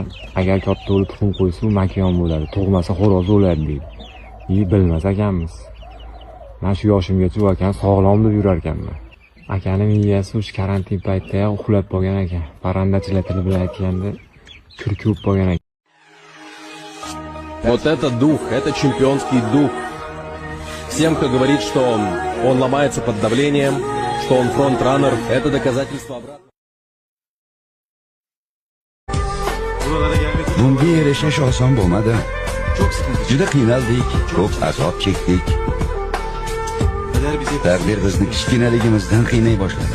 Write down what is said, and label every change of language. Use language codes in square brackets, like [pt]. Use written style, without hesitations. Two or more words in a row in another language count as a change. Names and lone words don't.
[uz] Agar katta o'li tuxum qo'ysa, u makon bo'ladi. Tug'masa xo'roz bo'ladi deydi. Bilmas ekanmiz. Men shu yoshimgacha u akani sog'lom deb yurar ekanman. Akani miyasi o'sha karantin paytida uxlab qolgan ekan. Parandachilar tili bilan aytganda kirkib qolgan ekan. [ru] Вот это дух, это чемпионский дух. Всем, кто говорит, что он ломается под давлением, что он фронт-раннер, это доказательство обратного. [uz] Bunga erishish oson bo'lmadi. Juda qiynaldik, ko'p azob chekdik. Taqdir bizni kichkinaligimizdan qiynay boshladi.